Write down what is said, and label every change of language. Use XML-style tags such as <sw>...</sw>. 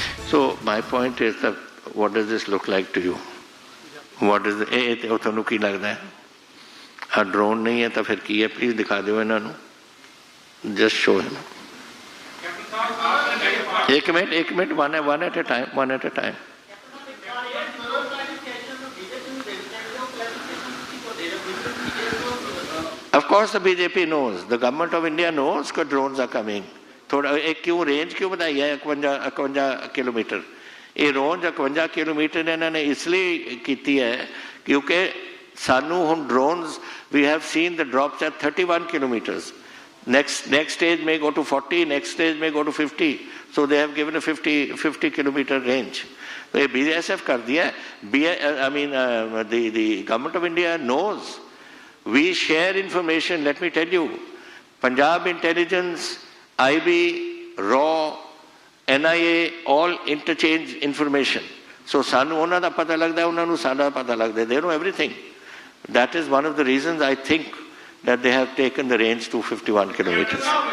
<en>So my point is that what does this look like to you? What is</en> <pa>ਇਹ ਤੁਹਾਨੂੰ ਕੀ ਲੱਗਦਾ ਹੈ? ਆ ਡਰੋਨ ਨਹੀਂ ਹੈ ਤਾਂ ਫਿਰ ਕੀ ਹੈ? ਪਲੀਜ਼ ਦਿਖਾ ਦਿਓ ਇਹਨਾਂ ਨੂੰ.</pa> <en>Just show him.</en> <hi>एक minute</hi> <en>one at a time. Of course the BJP knows, the government of India knows that drones are coming.</en> <hi>थोड़ा एक क्यों रेंज क्यों बताई है 51 किलोमीटर? ये रेंज 51 किलोमीटर ਇਹਨਾਂ ਨੇ इसलिए ਕੀਤੀ है क्योंकि ਸਾਨੂੰ ਹੁਣ</hi> <en>drones, we have seen the drops at 31 kilometers. Next stage may go to 40, next stage may go to 50. So they have given a 50 kilometer range. So BSF</en> <hi>कर दिया.</hi> <en>I mean the government of India knows. We share information. Let me tell you, Punjab intelligence, IB, RAW, NIA, all interchange information.</en> <pa>So ਸਾਨੂੰ ਉਹਨਾਂ ਦਾ ਪਤਾ ਲੱਗਦਾ, ਉਹਨਾਂ ਨੂੰ ਸਾਡਾ ਪਤਾ ਲੱਗਦਾ.</pa> <en>They know everything. That is one of the reasons I think that they have taken the range to 51 kilometers.</en>